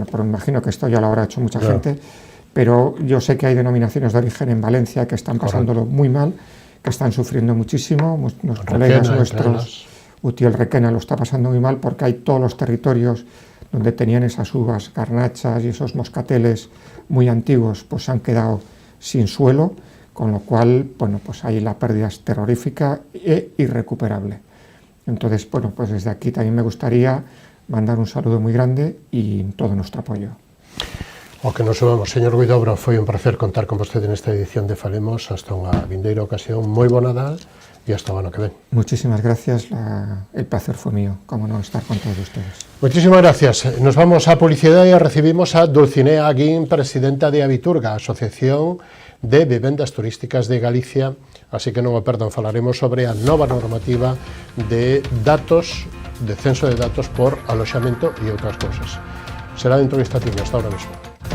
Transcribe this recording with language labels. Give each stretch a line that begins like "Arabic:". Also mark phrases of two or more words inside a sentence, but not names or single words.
Spanish: pero me imagino que esto ya lo habrá hecho mucha gente, pero yo sé que hay denominaciones de origen en Valencia que están pasándolo muy mal, que están sufriendo muchísimo, los colegas nuestros, Utiel Requena lo está pasando muy mal porque hay todos los territorios donde tenían esas uvas, garnachas y esos moscateles muy antiguos, pues se han quedado sin suelo, con lo cual, bueno, pues ahí la pérdida es terrorífica e irrecuperable. Entonces, bueno, pues desde aquí también me gustaría mandar un saludo muy grande y todo nuestro apoyo.
Galician: O que nos sumamos. Señor Huidobro, foi un placer contar con vostede nesta edición de Falemos. Hasta unha vindeira ocasión. Moi bo Nadal e hasta o ano que ven.
Spanish: Muchísimas gracias, el placer fue mío, como no, estar con todos ustedes. Muchísimas gracias. Nos vamos a publicidad
Galician: e recibimos a Dulcinea Aguín, presidenta de Abiturga, Asociación de Vivendas Turísticas de Galicia, así que non o perdan, falaremos sobre a nova normativa de datos, de censo de datos por aloxamento e outras cousas.
Spanish: Será dentro de esta tienda, hasta ahora mismo.